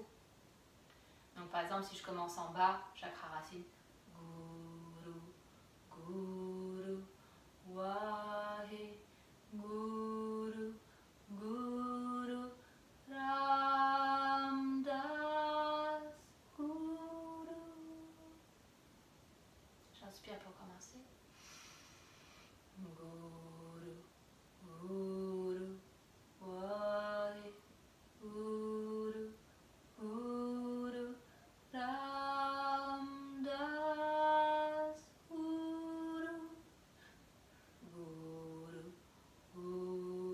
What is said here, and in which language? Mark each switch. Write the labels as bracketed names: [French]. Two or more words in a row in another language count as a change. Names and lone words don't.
[French] Donc par exemple si je commence en bas, chakra racine, [Punjabi] Guru, Guru, Wahe, Guru, Guru, Ram Das, Guru. [French] J'inspire pour commencer. [Punjabi] Guru, Guru, Wahe, Guru, Guru, Ram Das, Guru, Guru, Guru.